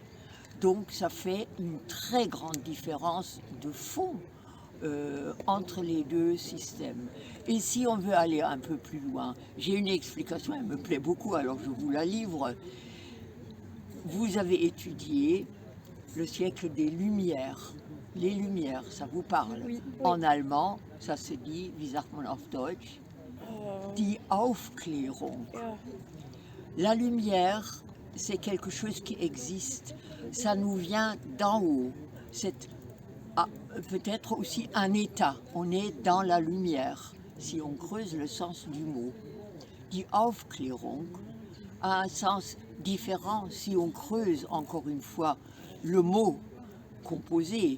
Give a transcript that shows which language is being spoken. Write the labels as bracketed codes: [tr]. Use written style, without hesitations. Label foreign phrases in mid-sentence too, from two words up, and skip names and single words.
[fr] Donc ça fait une très grande différence de fond entre les deux systèmes. Et si on veut aller un peu plus loin, j'ai une explication, elle me plaît beaucoup, alors je vous la livre. Vous avez étudié le siècle des Lumières. Les Lumières, ça vous parle? Oui. En allemand, ça se dit, [de] wie sagt man auf Deutsch? Die Aufklärung. [fr] La lumière, c'est quelque chose qui existe. Ça nous vient d'en haut. C'est peut-être aussi un état. On est dans la lumière, si on creuse le sens du mot. [de] Die Aufklärung [fr] a un sens différent si on creuse encore une fois le mot composé.